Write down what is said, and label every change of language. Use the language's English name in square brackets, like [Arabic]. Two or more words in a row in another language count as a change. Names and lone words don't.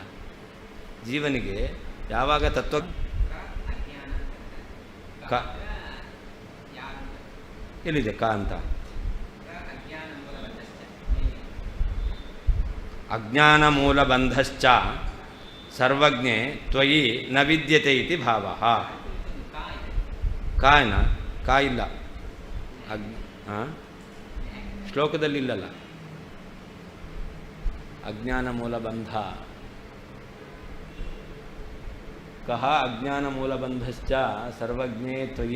[Kannada] ಜೀವನಿಗೆ ಯಾವಾಗ ತತ್ವ ಕ ಎಲ್ಲಿದೆ ಕ ಅಂತ? [Sanskrit] ಅಜ್ಞಾನ ಮೂಲಬಂಧಶ್ಚ ಸರ್ವಜ್ಞೆ ತ್ವಯಿ ನ ವಿದ್ಯತೆ ಇತಿ ಭಾವ. [Kannada] ಕಾಯನ ಕಾ ಇಲ್ಲ, ಶ್ಲೋಕದಲ್ಲಿ ಇಲ್ಲಲ್ಲ. [Sanskrit] ಅಜ್ಞಾನ ಮೂಲಬಂಧ ಕಹ ಅಜ್ಞಾನ ಮೂಲಬಂಧಶ್ಚ ಸರ್ವಜ್ಞೇ ತ್ವಯಿ.